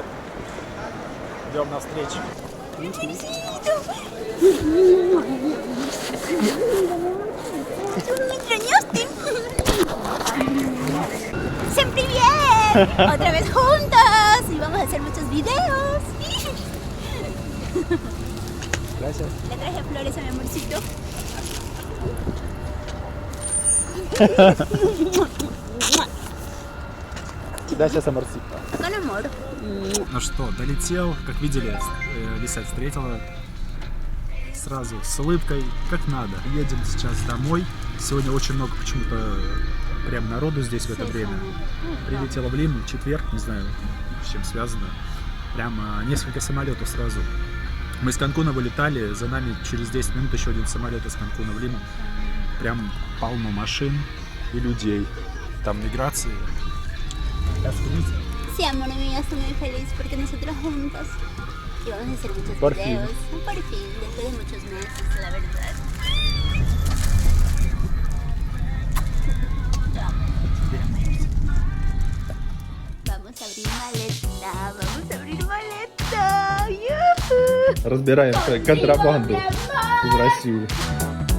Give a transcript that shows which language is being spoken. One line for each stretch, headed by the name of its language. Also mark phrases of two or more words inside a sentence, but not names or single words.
Russian: Идем навстречу. ¡Всем привет!
Spanish: Otra vez juntos y vamos a hacer muchos videos. Gracias. Le traje flores a mi amorcito.
Russian: Да, сейчас аморти.
Spanish: Con amor.
Russian: Ну что, долетел, как видели, Лиса встретила сразу с улыбкой, как надо. Едем сейчас домой. Сегодня очень много почему-то прям народу здесь в это время. Прилетела в Лиму, четверг, не знаю, с чем связано. Прямо несколько самолетов сразу. Мы из Канкуна вылетали, за нами через 10 минут еще один самолет из Канкуна в Лиму. Прям полно машин и людей. Там миграции.
Spanish: Sí, amor mío, estoy muy feliz porque nosotros juntos y vamos a hacer muchos Por videos. Por fin, después de muchos meses, la verdad. Vamos a abrir maleta, vamos a abrir maleta. ¡Yuhu!
Russian: Разбираем контрабанду из России.